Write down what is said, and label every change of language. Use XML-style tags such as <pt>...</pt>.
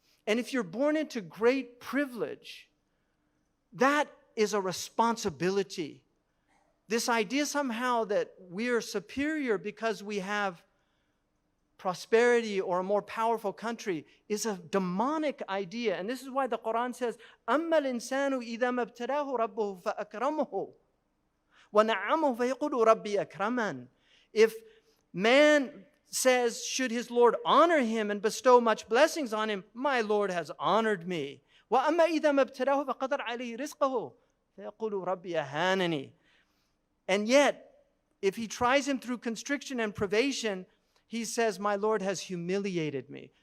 <en>And if you're born into great privilege, that is a responsibility. This idea somehow that we're superior because we have prosperity or a more powerful country is a demonic idea. And this is why the Quran says,</en> <ar>أَمَّا الْإِنسَانُ إِذَا مَا ابْتَلَاهُ رَبُّهُ فَأَكْرَمَهُ وَنَعَّمَهُ فَيَقُولُ رَبِّي أَكْرَمَنِ.</ar> <en>If man says, should his Lord honor him and bestow much blessings on him, my Lord has honored me.</en> <ar>وَأَمَّا إِذَا مَا ابْتَلَاهُ فَقَدَرَ عَلَيْهِ رِزْقَهُ فَيَقُولُ رَبِّي أَهَانَنِي.</ar> <en>And yet, if he tries him through constriction and privation, he says, my Lord has humiliated me.</en>